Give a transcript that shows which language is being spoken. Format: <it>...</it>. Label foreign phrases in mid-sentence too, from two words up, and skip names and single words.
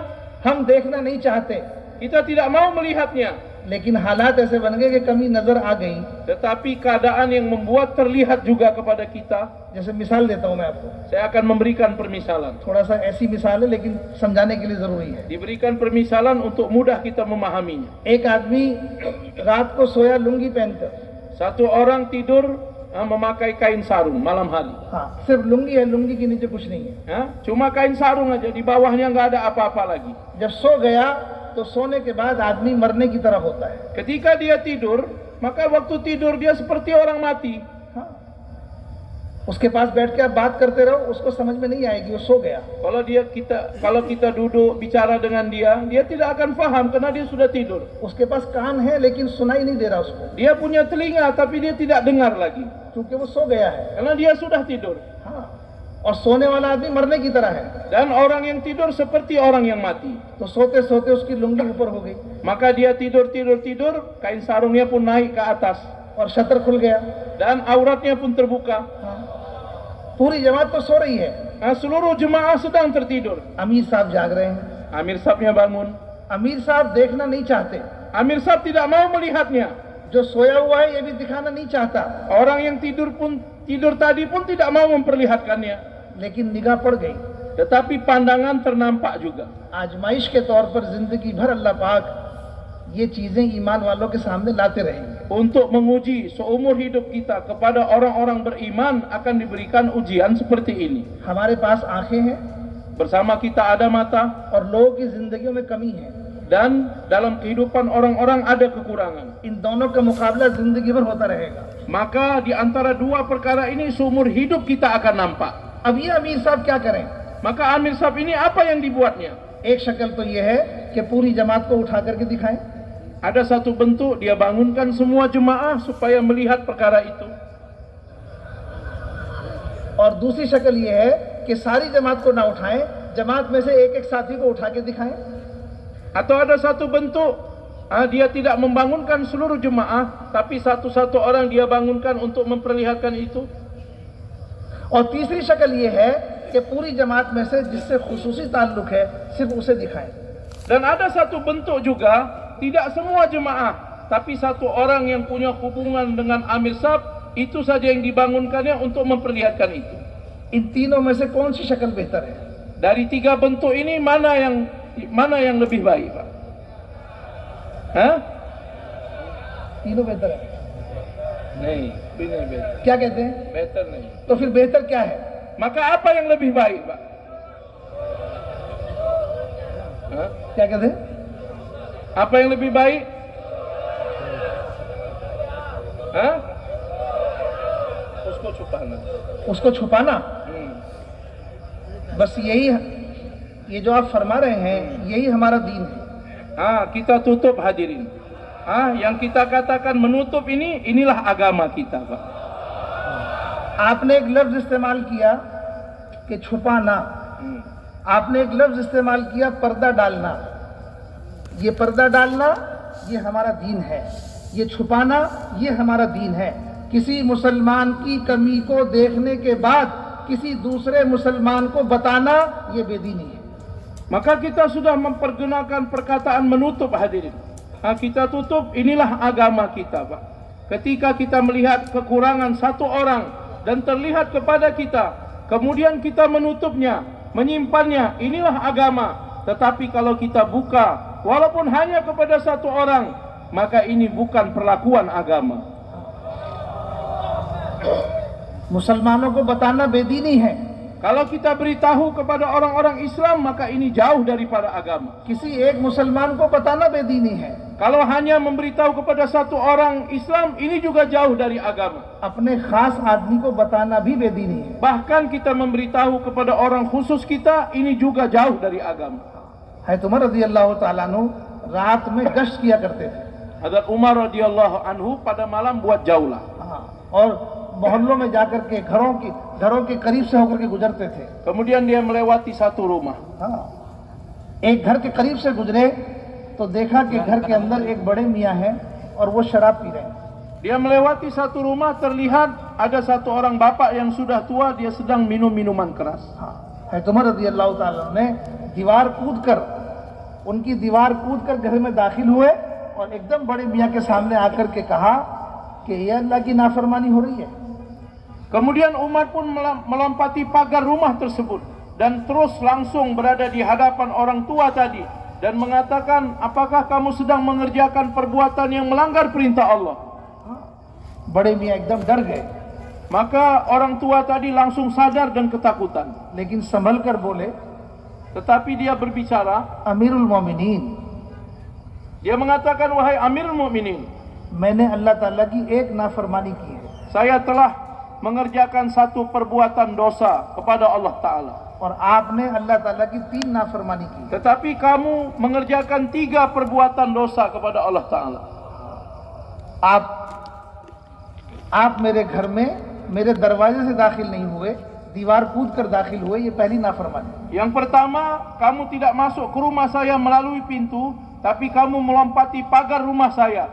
<hi>हम देखना नहीं चाहते,</hi> <id>Kita tidak mau melihatnya.</id> <hi>लेकिन हालात ऐसे बन गए कि कमी नजर आ गई।</hi> <id>Tetapi keadaan yang membuat terlihat juga kepada kita.</id> <hi>जैसे मिसाल देता हूँ मैं आपको,</hi> <id>Saya akan memberikan permisalan.</id> <hi>थोड़ा सा ऐसी मिसाल है लेकिन समझाने के लिए जरूरी है।</hi> <id>Diberikan permisalan untuk mudah kita memahaminya.</id> <hi>एक आदमी रात को सोया लुंगी पहनकर,</hi> <id>Satu orang tidur memakai kain sarung malam hari.</id> <hi>हाँ सिर्फ लुंगी है, लुंगी के नीचे कुछ नहीं है।</hi> <id>Cuma kain sarung aja, di bawahnya nggak ada apa-apa lagi.</id> <hi>जब सो गया तो सोने के बाद आदमी मरने की तरह होता है।</hi> <id>Ketika dia tidur, maka waktu tidur dia seperti orang mati.</id> <hi>हाँ, उसके पास बैठ के आप बात करते रहो, उसको समझ में नहीं आएगी, वो सो गया।</hi> <id>Kalau kita duduk bicara dengan dia tidak akan paham karena dia sudah tidur.</id> <hi>उसके पास कान है लेकिन सुनाई नहीं दे रहा उसको,</hi> <id>Dia punya telinga tapi dia tidak dengar lagi</id> <hi>क्योंकि वो सो गया है।</hi> <id>karena dia sudah tidur.</id> <hi>हाँ, और सोने वाला आदमी मरने की तरह है।</hi> <id>Dan orang yang tidur seperti orang yang mati.</id> <hi>तो सोते सोते उसकी लुंगी ऊपर हो गई</hi> <id>Maka dia tidur, kain sarungnya pun naik ke atas</id> <hi>और शटर खुल गया।</hi> <id>dan auratnya pun terbuka.</id> <hi>हाँ, पूरी जमात तो सो रही है,</hi> <id>Seluruh jemaah sedang tertidur.</id> <hi>अमीर साहब जाग रहे हैं।</hi> <id>Amir Sahibnya bangun.</id> <hi>अमीर साहब देखना नहीं चाहते,</hi> <id>Amir Sahib tidak mau melihatnya.</id> <hi>जो सोया हुआ है ये भी दिखाना नहीं चाहता,</hi> <id>Orang yang tidur tadi pun tidak mau memperlihatkannya.</id> <hi>लेकिन निगाह पड़ गई।</hi> <id>Tetapi pandangan ternampak juga.</id> <hi>आजमाइश के तौर पर जिंदगी भर अल्लाह पाक ये चीजें ईमान वालों के सामने लाते रहेंगे।</hi> <id>Untuk menguji seumur hidup kita kepada orang-orang beriman akan diberikan ujian seperti ini.</id> <hi>हमारे पास आंखें हैं,</hi> <id>bersama kita ada mata,</id> <hi>और लोगों की जिंदगियों में कमी है।</hi> <id>dan dalam kehidupan orang-orang ada kekurangan.</id> <hi>इन दोनों का मुकाबला जिंदगी भर होता रहेगा।</hi> <id>Maka di antara dua perkara ini seumur hidup kita akan nampak.</id> <hi>अब ये अमीर साहब क्या करें?</hi> <id>Maka Amir Sahab ini apa yang dibuatnya?</id> <hi>एक शक्ल तो ये है कि पूरी जमात को उठा करके दिखाएं,</hi> <id>Ada satu bentuk dia bangunkan semua jemaah supaya melihat perkara itu.</id> <hi>और दूसरी शक्ल ये है कि सारी जमात को ना उठाएं, जमात में से एक एक साथी को उठा के दिखाएं।</hi> <id>Atau ada satu bentuk dia tidak membangunkan seluruh jemaah, tapi satu-satu orang dia bangunkan untuk memperlihatkan itu.</id> <hi>और तीसरी शक्ल ये है कि पूरी जमात में से जिससे खुसूसी ताल्लुक है सिर्फ उसे दिखाएं।</hi> <id>Dan ada satu bentuk juga, tidak semua jemaah, tapi satu orang yang punya hubungan dengan Amir Sahab, itu saja yang dibangunkannya untuk memperlihatkan itu.</id> <hi>इन तीनों में से कौन सी शक्ल बेहतर है?</hi> <id>Dari tiga bentuk ini mana yang lebih baik, Pak? Hah?</id> <hi>तीनों बेहतर है। नहीं, ini better. क्या कहते हैं? Better नहीं. तो फिर बेहतर क्या है?</hi> <id>Maka apa yang lebih baik, Pak? Hah?</id> <hi>क्या कहते हैं?</hi> <id>Apa yang lebih baik? Hah?</id> <hi>Usko छुपाना. उसको छुपाना। बस यही, ये जो आप फरमा रहे हैं, यही हमारा दीन है।</hi> <id>Kita tutup hadirin. Yang kita katakan menutup ini, inilah agama kita, Pak.</id> <hi>आपने एक लफ्ज इस्तेमाल किया कि छुपाना, आपने एक लफ्ज इस्तेमाल किया पर्दा डालना। ये पर्दा डालना ये हमारा दीन है, ये छुपाना ये हमारा दीन है। किसी मुसलमान की कमी को देखने के बाद किसी दूसरे मुसलमान को बताना ये बेदीनी है।</hi> <id>Maka kita sudah mempergunakan perkataan menutup, hadirin. Kita tutup, inilah agama kita, Pak. Ketika kita melihat kekurangan satu orang dan terlihat kepada kita, kemudian kita menutupnya, menyimpannya, inilah agama. Tetapi kalau kita buka, walaupun hanya kepada satu orang, maka ini bukan perlakuan agama.</id> <hi>मुसलमानों को बताना बेदीनी है।</hi> <id>Kalau kita beritahu kepada orang-orang Islam, maka ini jauh daripada agama.</id> <hi>किसी एक मुसलमान को बताना बेदीनी है।</hi> <id>Kalau hanya memberitahu kepada satu orang Islam, ini juga jauh dari agama.</id> <hi>अपने खास आदमी को बताना भी बेदीनी है।</hi> <id>Bahkan kita memberitahu kepada orang khusus kita, ini juga jauh dari agama.</id> <hi>हैत उमर</hi> <ar>رضي الله تعالى عنه</ar> <hi>रात में गश्त किया करते थे।</hi> <id>Hadrat Umar</id> <ar>رضي الله عنه</ar> <id>pada malam buat jaulah.</id> <hi>और मोहल्लों में जाकर के घरों के करीब से होकर के गुजरते थे।</hi> <id>Kemudian dia melewati satu rumah.</id> <hi>एक घर के करीब से गुजरे तो देखा कि घर के अंदर एक बड़े मियाँ हैं और वो शराब पी रहे हैं।</hi> <id>Dia melewati satu rumah, terlihat ada satu orang bapak yang sudah tua, dia sedang minum minuman keras.</id> <hi>हैत उमर</hi> <ar>رضي الله تعالى</ar> <hi>ने उनकी दीवार कूद कर घर में दाखिल हुए और एकदम बड़े मियाँ के सामने आकर के कहा कि ये अल्लाह की नाफरमानी हो रही है।</hi> <id>Kemudian Umar pun melompati pagar rumah tersebut dan terus langsung berada di hadapan orang tua tadi dan mengatakan, apakah kamu sedang mengerjakan perbuatan yang melanggar perintah Allah?</id> <hi>बड़े मियाँ एकदम डर गए।</hi> <id>Maka orang tua tadi langsung sadar dan ketakutan.</id> <hi>लेकिन संभल कर बोले,</hi> <id>Tetapi dia berbicara,</id> <ar>أمير المؤمنين,</ar> <id>dia mengatakan, wahai Amirul Mukminin,</id> <hi>मैंने अल्लाह ताला की एक नाफरमानी की है</hi> <id>saya telah mengerjakan satu perbuatan dosa kepada Allah Ta'ala.</id> <hi>और आपने अल्लाह ताला की 3 नाफरमानी की।</hi> <id>Tetapi kamu mengerjakan 3 perbuatan dosa kepada Allah Ta'ala.</id> <hi>आप मेरे घर में मेरे दरवाजे से दाखिल नहीं हुए, दीवार कूद कर दाखिल हुए, ये पहली नाफरमानी।</hi> <id>Yang pertama, kamu tidak masuk ke rumah saya melalui pintu, tapi kamu melompati pagar rumah saya.</id>